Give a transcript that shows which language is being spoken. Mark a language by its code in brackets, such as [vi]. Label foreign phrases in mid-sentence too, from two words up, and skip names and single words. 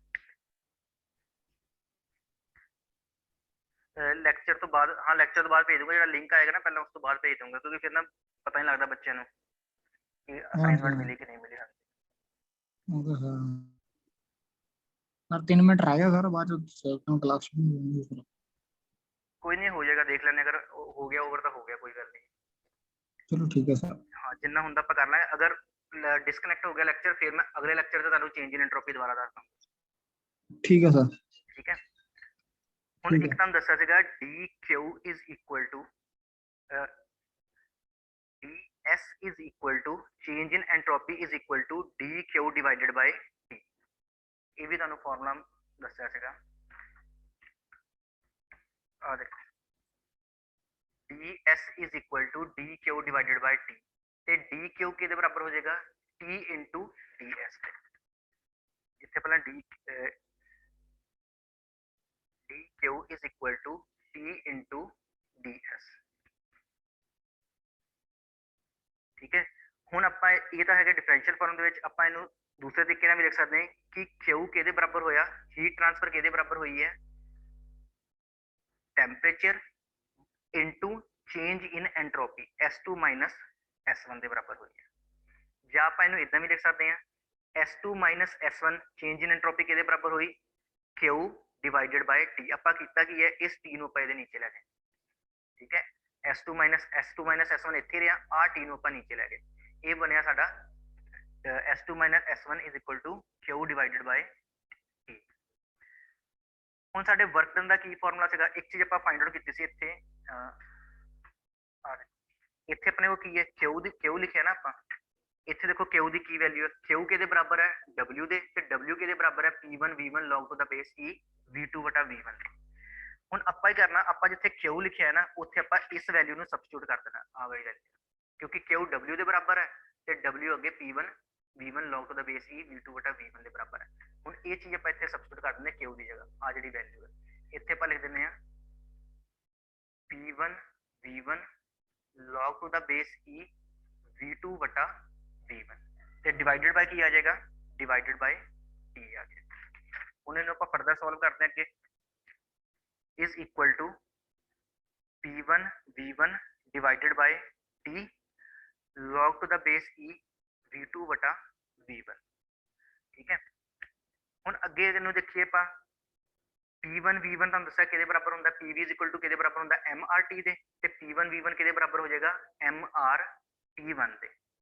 [pa] ਲੈਕਚਰ ਤੋਂ ਬਾਅਦ, ਹਾਂ ਲੈਕਚਰ ਤੋਂ ਬਾਅਦ ਭੇਜ ਦੂੰਗਾ, ਜਿਹੜਾ ਲਿੰਕ ਆਏਗਾ ਨਾ ਪਹਿਲਾਂ ਉਸ ਤੋਂ ਬਾਅਦ ਭੇਜ ਦੂੰਗਾ, ਕਿਉਂਕਿ ਫਿਰ ਨਾ ਪਤਾ ਨਹੀਂ ਲੱਗਦਾ ਬੱਚਿਆਂ ਨੂੰ ਕਿ ਅਸਾਈਨਮੈਂਟ ਮਿਲੀ ਕਿ ਨਹੀਂ ਮਿਲੀ। ਓਕੇ ਸਰ। ਸਰ 3 ਮਿੰਟ ਰਹਿ ਗਿਆ ਸਰ, ਬਾਅਦ ਚ ਕਲਾਸ ਸ਼ੁਰੂ ਹੋ ਜਾਊਗੀ। ਕੋਈ ਨਹੀਂ, ਹੋ ਜਾਏਗਾ, ਦੇਖ ਲੈਣੇ, ਅਗਰ ਹੋ ਗਿਆ ਓਵਰ ਤਾਂ ਹੋ ਗਿਆ, ਕੋਈ ਗੱਲ ਨਹੀਂ। [hi] चलो ठीक है सर। [pa] ਹਾਂ ਜਿੰਨਾ ਹੁੰਦਾ ਆਪਾਂ ਕਰ ਲਾਂਗੇ [hi] अगर डिस्कनेक्ट हो गया लेक्चर फिर मैं अगले लेक्चर [pa] 'ਚ ਤੁਹਾਨੂੰ [en] change in entropy [pa] ਦੁਬਾਰਾ ਦੱਸਦਾ [hi] ठीक है सर। [pa] ਠੀਕ ਹੈ ਹੁਣ [hi] ठीक [pa] ਇੱਕ [hi] है। [pa] ਤੁਹਾਨੂੰ ਦੱਸਿਆ ਸੀਗਾ [en] dq is equal to ds is equal to change in entropy is equal to dq divided by t [pa] ਇਹ ਵੀ ਤੁਹਾਨੂੰ ਫਾਰਮੂਲਾ ਦੱਸਿਆ ਸੀਗਾ ਆ ਦੇਖੋ [en] ds is equal to dq divided by t [pa] ਤੇ dq ਕਿਹਦੇ ਬਰਾਬਰ ਹੋ ਜਾਏਗਾ [en] t into ds [pa] ਇੱਥੇ ਪਹਿਲਾਂ [en] dq is equal to t into ds [pa] ਠੀਕ ਹੈ ਹੁਣ ਆਪਾਂ ਇਹ ਤਾਂ ਹੈਗਾ [en] differential form [pa] ਦੇ ਵਿੱਚ ਆਪਾਂ ਇਹਨੂੰ ਦੂਸਰੇ ਤਰੀਕੇ ਨਾਲ ਵੀ ਲਿਖ ਸਕਦੇ ਹਾਂ ਕਿ q ਕਿਹਦੇ ਬਰਾਬਰ ਹੋਇਆ [en] heat transfer [pa] ਕਿਹਦੇ ਬਰਾਬਰ ਹੋਈ ਹੈ [en] temperature into change in entropy S2 minus S1 [pa] ਦੇ ਬਰਾਬਰ ਹੋਈ ਹੈ ਜਾਂ ਆਪਾਂ ਇਹਨੂੰ ਇਦਾਂ ਵੀ ਲਿਖ ਸਕਦੇ ਹਾਂ [en] S2 minus S1 change in entropy [pa] ਕਿਹਦੇ ਬਰਾਬਰ ਹੋਈ [en] Q divided by T [pa] ਆਪਾਂ ਕੀਤਾ ਕੀ ਹੈ ਇਸ T ਨੂੰ ਆਪਾਂ ਇਹਦੇ ਨੀਚੇ ਲੈ ਗਏ ਠੀਕ ਹੈ [en] S2 minus S1 [pa] ਇੱਥੇ ਰਿਹਾ ਆ T ਨੂੰ ਆਪਾਂ ਨੀਚੇ ਲੈ ਗਏ ਇਹ ਬਣਿਆ ਸਾਡਾ [en] S2 minus S1 is equal to Q divided by T [pa] ਹੁਣ ਸਾਡੇ [en] work done [pa] ਦਾ ਕੀ ਫਾਰਮੂਲਾ ਸੀਗਾ ਇੱਕ ਚੀਜ਼ ਆਪਾਂ [en] find out [pa] ਕੀਤੀ ਸੀ ਇੱਥੇ ਇੱਥੇ ਆਪਣੇ ਕੋਲ ਕੀ ਹੈ Q ਲਿਖਿਆ ਨਾ ਆਪਾਂ ਇੱਥੇ ਦੇਖੋ Q ਦੀ ਕੀ ਵੈਲਿਊ ਹੈ Q ਕਿਹਦੇ ਬਰਾਬਰ ਹੈ W ਦੇ ਤੇ W ਕਿਹਦੇ ਬਰਾਬਰ ਹੈ [en] P1 V1 log to the base E V2 [pa] ਵਟਾ V1 ਹੁਣ ਆਪਾਂ ਹੀ ਕਰਨਾ ਆਪਾਂ ਜਿੱਥੇ Q ਲਿਖਿਆ ਹੈ ਨਾ ਉੱਥੇ ਆਪਾਂ ਇਸ ਵੈਲਿਊ ਨੂੰ ਸਬਸਟੀਟਿਊਟ ਕਰ ਦੇਣਾ ਆ ਵਾਲੀ ਵੈਲਿਊ ਕਿਉਂਕਿ Q W ਦੇ ਬਰਾਬਰ ਹੈ ਤੇ W ਅੱਗੇ [en] P1 V1 log to the base E V2 [pa] ਵਟਾ V1 ਦੇ ਬਰਾਬਰ ਹੈ ਹੁਣ ਇਹ ਚੀਜ਼ ਆਪਾਂ ਇੱਥੇ ਸਬਸਟੀਟਿਊਟ ਕਰ ਦਿੰਦੇ Q ਦੀ ਜਗ੍ਹਾ ਆ ਜਿਹੜੀ ਵੈਲਿਊ ਹੈ ਇੱਥੇ ਆਪਾਂ ਲਿਖ ਦਿੰਦੇ ਆ [en] P1 V1 log to the base E V2 [pa] ਵਟਾ V1 ਤੇ [en] divided by [pa] ਕੀ ਆ ਜਾਏਗਾ [en] divided by [pa] T ਆ ਜਾਏਗਾ ਹੁਣ ਇਹਨੂੰ ਆਪਾਂ [en] further solve [pa] ਕਰਦੇ ਹਾਂ ਅੱਗੇ [en] is equal to P1 V1 divided by T log to the base E V2 [pa] ਵਟਾ V1 ਠੀਕ ਹੈ ਹੁਣ ਅੱਗੇ ਇਹਨੂੰ ਦੇਖੀਏ ਆਪਾਂ P1 V1 ਤੁਹਾਨੂੰ ਦੱਸਿਆ ਕਿਹਦੇ ਬਰਾਬਰ ਹੁੰਦਾ [en] PV is equal to [pa] ਕਿਹਦੇ ਬਰਾਬਰ ਹੁੰਦਾ MRT ਦੇ ਤੇ P1 V1 ਕਿਹਦੇ ਬਰਾਬਰ ਹੋ ਜਾਏਗਾ MRT1 ਦੇ